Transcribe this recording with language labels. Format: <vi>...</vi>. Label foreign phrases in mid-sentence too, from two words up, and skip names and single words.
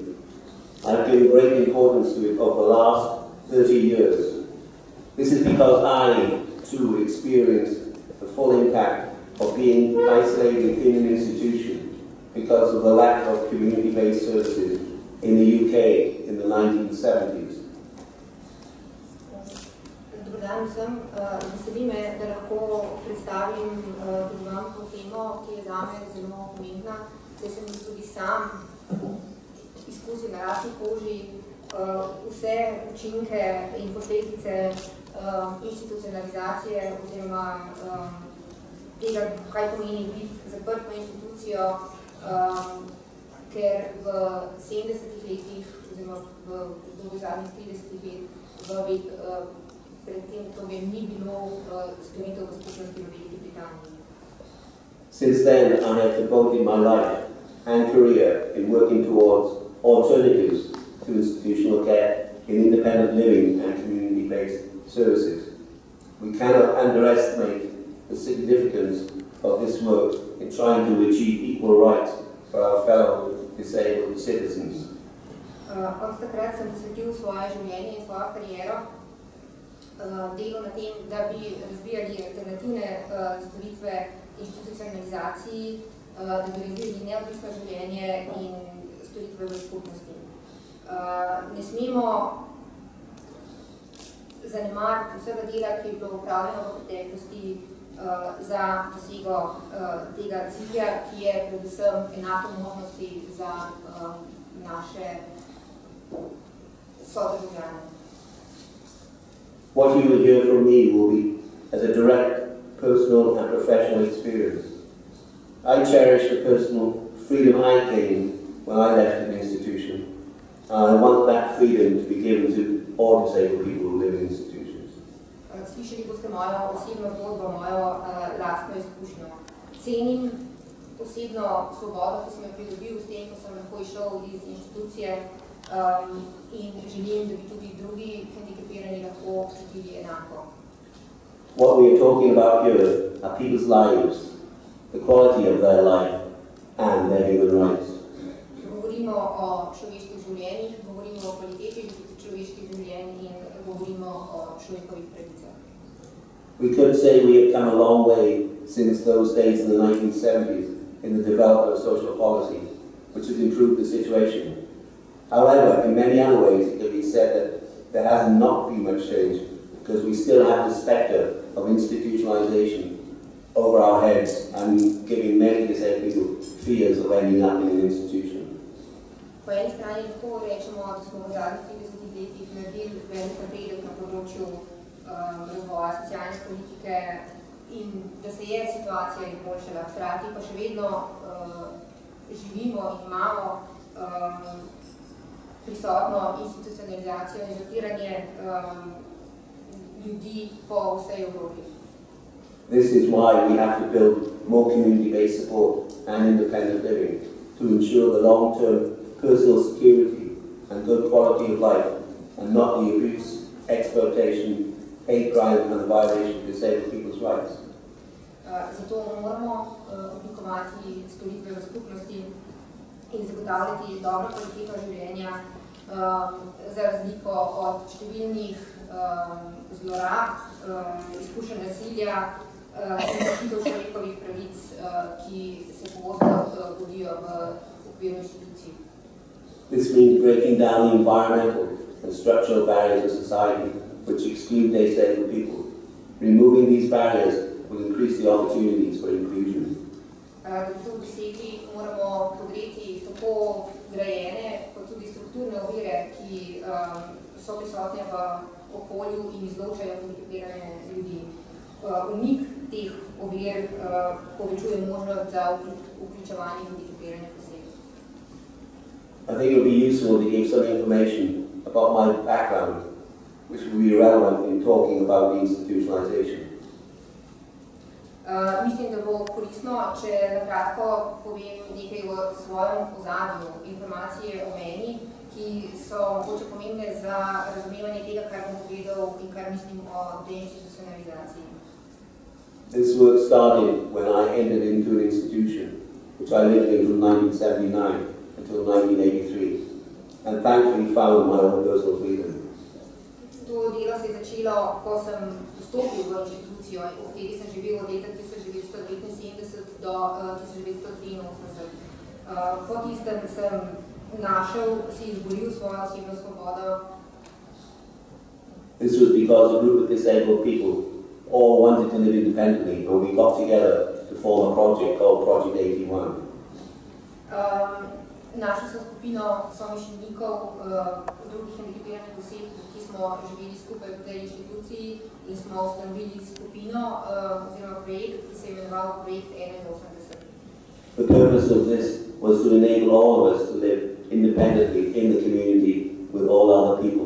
<en>I've given great importance to it over the last 30 years. This is because I, too, experienced the full impact of being isolated in an institution because of the lack of community-based services in the UK in the 1970s.</en> <sl>Dobar dan vsem. Veseli me, da lahko predstavim vam to temo, ki je zame zelo pomembna. Zdaj sem tudi sam izkusil na lastni koži vse učinke in posledice institucionalizacije oziroma tega, kaj pomeni biti zaprt v institucijo, ker v 70-ih letih oziroma v zadnjih 30 let pred tem obdobjem ni bilo storitev v skupnosti v Veliki Britaniji.</sl> <en>Since then, I have devoted my life and career in working towards alternatives to institutional care in independent living and community-based services. We cannot underestimate the significance of this work in trying to achieve equal rights for our fellow disabled citizens.</en> <sl>Od takrat sem posvetil svoje življenje in svojo kariero delu na tem, da bi razvijali alternativne storitve institucionalizaciji, da bi razvijali neodvisno življenje in storitve v skupnosti. Ne smemo zanemariti vsega dela, ki je bilo upravljeno v preteklosti za dosego tega cilja, ki je predvsem enako možnosti za naše sodržavljane.</sl> <en>What you will hear from me will be as a direct, personal and professional experience. I cherish the personal freedom I gained when I left an institution, and I want that freedom to be given to all disabled people who live in institutions.</en> <sl>Slišali boste mojo osebno zgodbo, mojo lastno izkušnjo. Cenim osebno svobodo, ki sem jo pridobil s tem, ko sem lahko išel iz institucije in želim, da bi tudi drugi hendikepirani lahko čutili enako.</sl> <en>What we are talking about here are people's lives, the quality of their life and their human rights.</en> <sl>Govorimo o človeških življenjih, govorimo o kvaliteti človeških življenj in govorimo o človekovih pravicah.</sl> <en>We could say we have come a long way since those days in the 1970s in the development of social policy, which has improved the situation. However, in many other ways, it can be said that there has not been much change because we still have the spectre of institutionalization over our heads and giving many disabled people fears of ending up in an institution.</en> <sl>Po eni strani lahko rečemo, da smo v zadnjih 30 letih naredili velik napredek na področju razvoja socialne politike in da se je situacija izboljšala. Hkrati pa še vedno živimo in imamo prisotno institucionalizacijo in zapiranje ljudi po vsej Evropi.</sl> <en>This is why we have to build more community-based support and independent living to ensure the long-term personal security and good quality of life and not the abuse, exploitation, hate crime and the violation of disabled people's rights.</en> <sl>Zato moramo oblikovati storitve v skupnosti in zagotavljati dobro kvaliteto življenja za razliko od številnih zlorab, izkušenj nasilja in kršitev človekovih pravic, ki se pogosto godijo v okviru institucij.</sl> <en>This means breaking down the environmental and structural barriers of society which exclude disabled people. Removing these barriers will increase the opportunities for inclusion.</en> <sl>Da bi to dosegli, moramo podreti tako grajene kot tudi strukturne ovire, ki so prisotne v okolju in izločajo hendikepirane ljudi. Umik teh ovir povečuje možnost za vključevanje hendikepiranih oseb.</sl> <en>I think it would be useful to give some information about my background, which will be relevant in talking about deinstitutionalization.</en> <sl>Mislim, da bo koristno, če na kratko povem nekaj o svojem ozadju, informacije o meni, ki so mogoče pomembne za razumevanje tega, povedal in kar mislim o deinstitucionalizaciji.</sl> <en>This work started when I entered into an institution, which I lived in from 1979 until 1983, and thankfully found my own personal freedom.</en> <sl>To delo se je začelo, ko sem vstopil v inštitucijo, v kateri sem živel od leta 1979 do 1983. Po tistem sem si izboril svojo osebno svobodo.</sl> <en>This was because a group of disabled people all wanted to live independently, and we got together to form a project called Project 81.</en> <sl>Našli smo skupino somišljenikov, drugih hendikepiranih oseb, ki smo živeli skupaj v tej inštituciji in smo ustanovili skupino oziroma projekt, ki se je imenoval Projekt 81.</sl> <en>The purpose of this was to enable all of us to live independently in the community with all other people.</en>